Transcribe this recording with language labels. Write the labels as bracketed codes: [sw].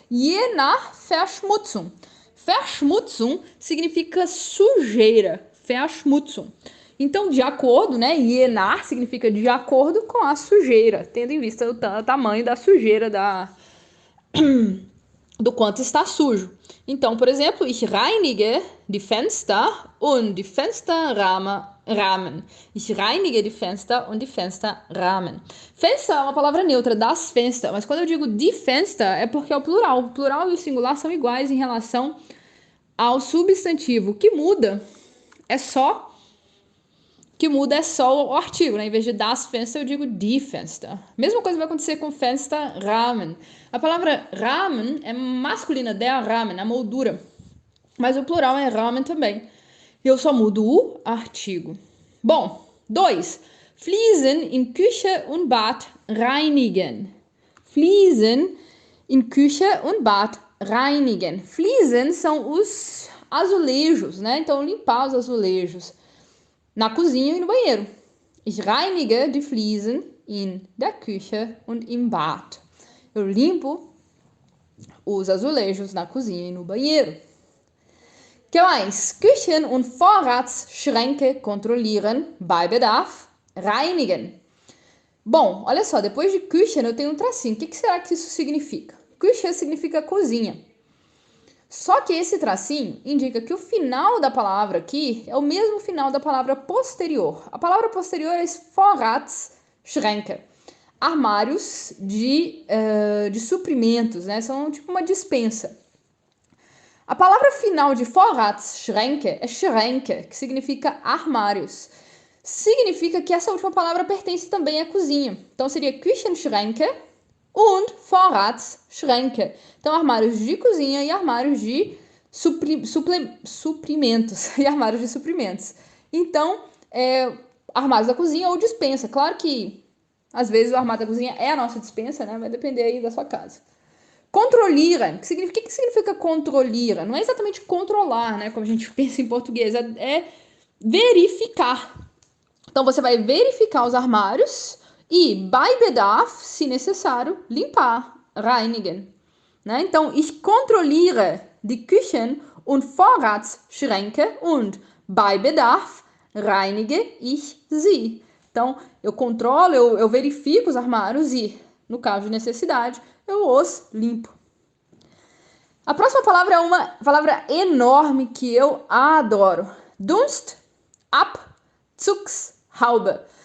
[de] Je nach Verschmutzung. Verschmutzung [pt] significa sujeira. [de] Verschmutzung. [pt] Então, de acordo, né? Je nach significa de acordo com a sujeira, tendo em vista o tamanho da sujeira do quanto está sujo. Então, por exemplo, [de] ich reinige die Fenster und die Fensterrahmen. Ich reinige die Fenster und die Fensterrahmen. [pt] Fenster é uma palavra neutra, das Fenster, mas quando eu digo die Fenster é porque é o plural. O plural e o singular são iguais em relação ao substantivo. O que muda é só o artigo, né? Em vez de das Fenster, eu digo die Fenster. Mesma coisa vai acontecer com Fensterrahmen. A palavra Rahmen é masculina, der Rahmen, a moldura. Mas o plural é Rahmen também. Eu só mudo o artigo. Bom, 2. [de] Fliesen in Küche und Bad reinigen. Fliesen in Küche und Bad reinigen. [pt] Fliesen são os azulejos, né? Então, limpar os azulejos na cozinha e no banheiro. [de] Ich reinige die Fliesen in der Küche und im Bad. [pt] Eu limpo os azulejos na cozinha e no banheiro. Que mais? [de] Küchen- und Vorratsschränke kontrollieren, bei Bedarf reinigen. [pt] Bom, olha só, depois de Küchen eu tenho um tracinho. O que será que isso significa? Küche significa cozinha. Só que esse tracinho indica que o final da palavra aqui é o mesmo final da palavra posterior. A palavra posterior é Vorratsschränke. Armários de suprimentos, né? São tipo uma dispensa. A palavra final de Vorratsschränke é Schränke, que significa armários. significa que essa última palavra pertence também à cozinha. Então seria Küchenschränke und Vorratsschränke. Então armários de cozinha e armários de suprimentos. E armários de suprimentos. Então, armários da cozinha ou despensa. Claro que às vezes o armário da cozinha é a nossa despensa, né? Vai depender aí da sua casa. Controlieren. O que significa controlieren? Não é exatamente controlar, né? Como a gente pensa em português. É verificar. Então, você vai verificar os armários e, [de] bei Bedarf, [pt] se necessário, limpar. Reinigen. Né? [de] Então, ich kontrolliere die Küchen- und Vorratsschränke und, bei Bedarf, reinige ich sie. [pt] Então, eu controlo, eu verifico os armários e, no caso de necessidade, eu os limpo. A próxima palavra é uma palavra enorme que eu adoro. [de] Dunstabzugshaube.